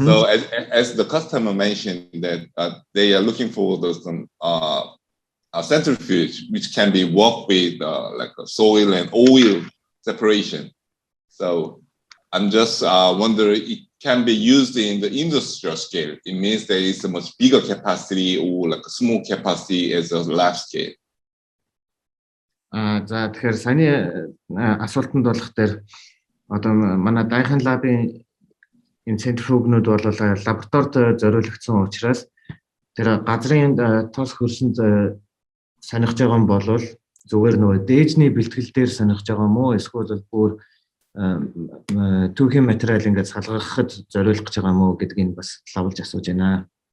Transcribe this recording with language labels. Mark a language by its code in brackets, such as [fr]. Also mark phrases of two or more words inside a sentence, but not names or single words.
[en] So as the customer mentioned that they are looking for some a centrifuge which can be worked with like a soil and oil separation. So I'm just wondering, it can be used in the industrial scale. It means there is a much bigger capacity or like a small capacity as a lab scale. [mn] За тэгэхээр саяны асуултанд болох дээр одоо манай Дайхан лабын энэ центрифугнууд бол лабораторид зориулагдсан учраас тэр газрын тус хөрсөнд сонирхож байгаа юм бол зүгээр нөгөө дээжний бэлтгэл дээр сонирхож байгаа юм уу эсвэл бүр түүхийн материал ингээд салгахад зориулах гэж байгаа юм уу гэдгийг бас лавлж асууж байна.